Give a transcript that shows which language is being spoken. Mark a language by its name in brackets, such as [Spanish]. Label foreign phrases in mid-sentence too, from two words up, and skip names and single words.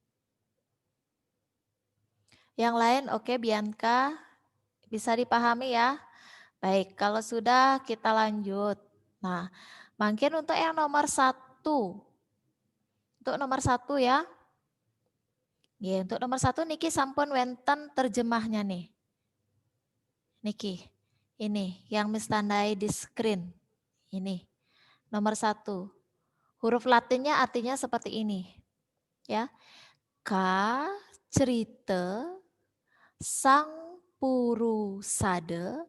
[Indonesian] Yang lain, oke, Bianca. Bisa dipahami ya? Baik, kalau sudah kita lanjut. Nah, mungkin untuk yang nomor 1. Untuk nomor 1 ya. Ya, untuk nomor 1 [Balinese] niki sampun wenten [Indonesian] terjemahnya nih. Niki, ini yang Miss tandai di screen. Ini, nomor 1. Huruf Latinnya artinya seperti ini. Ya, K cerita sang purusade.